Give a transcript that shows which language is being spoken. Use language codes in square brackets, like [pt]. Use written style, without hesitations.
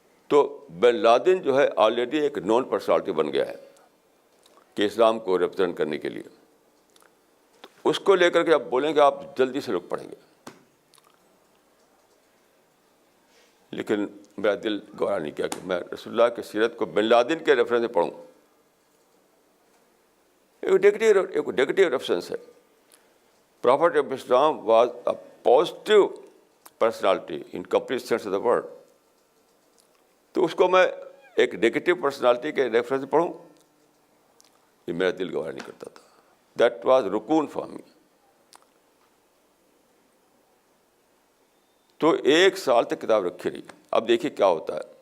[ur] تو bin Laden جو ہے آلریڈی ایک نون پرسنالٹی بن گیا ہے کہ اسلام کو ریپرزینٹ کرنے کے لیے. تو اس کو لے کر کے آپ بولیں گے آپ جلدی سے لوگ پڑھیں گے. لیکن میرا دل گوارا نہیں کیا کہ میں رسول اللہ کی سیرت کو بن لادن کے ریفرنس سے پڑھوں. ایک نیگیٹو ریفرنس ہے. [en] Prophet of Islam was a positive personality in complete sense of the word. [ur] تو اس کو میں ایک نیگیٹو پرسنالٹی کے ریفرنس سے پڑھوں، یہ میرا دل گوارا نہیں کرتا تھا. [en] That was reckon for me. [ur] تو 1 سال تک کتاب رکھی رہی. اب دیکھیے کیا ہوتا ہے.